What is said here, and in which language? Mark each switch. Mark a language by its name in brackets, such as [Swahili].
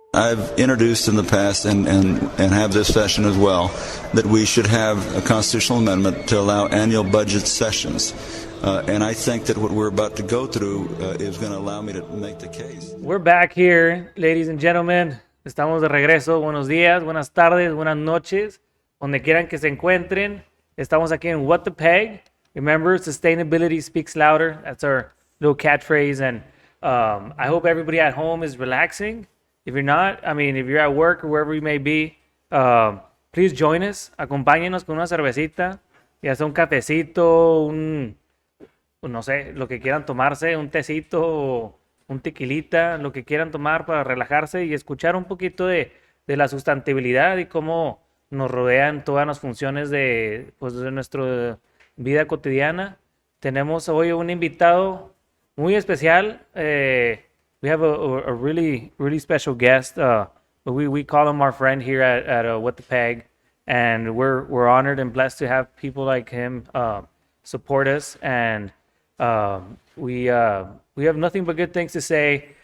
[English] I've introduced in the past and have this session as well, that we should have a constitutional amendment to allow annual budget sessions. And I think that what we're about to go through is going to allow me to make the case. We're back here, ladies and gentlemen. [Spanish] Estamos de regreso. Buenos días, buenas tardes, buenas noches, donde quieran que se encuentren. Estamos aquí en What the Peg. [English] Remember, sustainability speaks louder. That's our little catchphrase. And I hope everybody at home is relaxing. If you're not, if you're at work or wherever you may be, please join us. [Spanish] Acompáñenos con una cervecita, ya sea un cafecito, no sé, lo que quieran tomarse, un tecito, un tequilita, lo que quieran tomar para relajarse y escuchar un poquito de la sustentabilidad y cómo nos rodean todas las funciones de nuestra vida cotidiana. Tenemos hoy un invitado muy especial. [English] We have a really, really special guest. We call him our friend here at What the Peg, and we're honored and blessed to have people like him support us. And we have nothing but good things to say.